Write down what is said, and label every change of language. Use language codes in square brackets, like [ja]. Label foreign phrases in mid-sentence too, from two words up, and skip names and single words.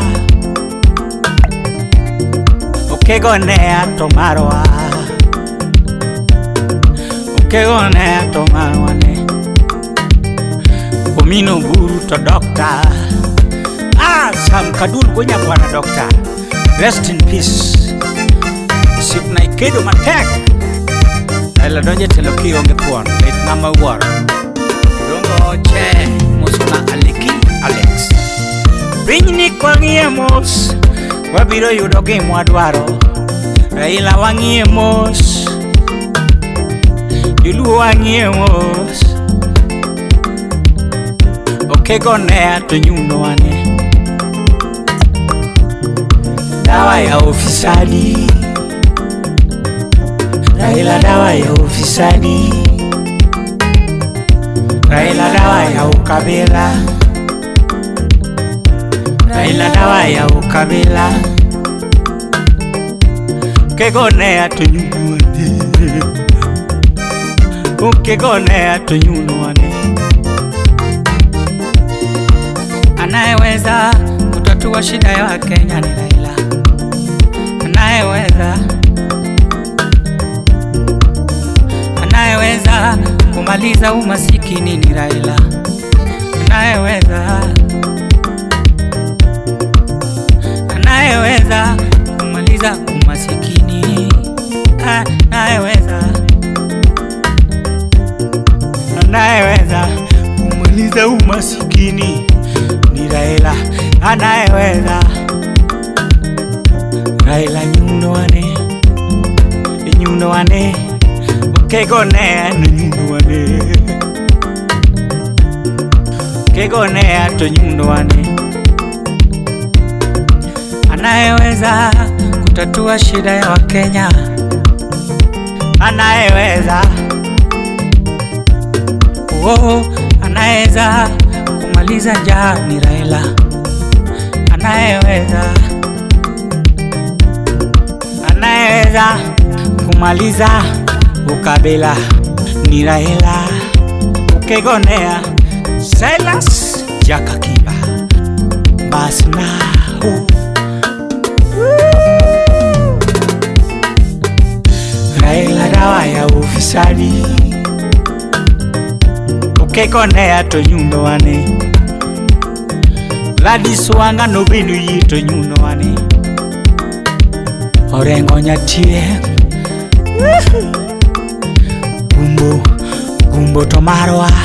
[luo] Okego nea to marwa. Okego nea to marwa ne. Omino buru to doctor. Sam Kadul gonya bwana doctor. [en] Rest in peace. [luo] Sip na ikedo matek. Raila donje telo kionge puon. Let mama war. Dongo che musuna aliki Alex. Pinyni kwa ngiemos, wabiro yudo gimwadwaro. Raila wangiemos, Yuluo wangiemos. Okego nea to nyundo wane. [sw] Dawa ya ufisadi. Raila dawa ya ufisadi. Raila dawa ya ukabila. Raila dawa ya ukabila. [luo] Okego nea to nyundo wane. Okego nea to nyundo wane. [sw] Anayeweza kutatua shida ya Wakenya ni Raila. Anayeweza kumaliza umasikini ni Raila. Anayeweza kumaliza umasikini. Anayeweza kumaliza umasikini ni Raila. [luo] Raila nyundo wane. Nyundo wane. Okego nea no nyundo wane. Okego nea to nyundo wane. [sw] Anayeweza kutatua shida ya Wakenya. Anayeweza kumaliza njaa ni Raila. Anayeweza kumaliza ukabila ni Raila. [luo] Okego nea Silas Jakakiba Basnahu. [sw] Raila dawa ya ufisadi. [luo] Okego nea to nyundo wane. Gladys Wanga no binu yi to nyundo wane. Orengo nyatie. Gumbo to marwa.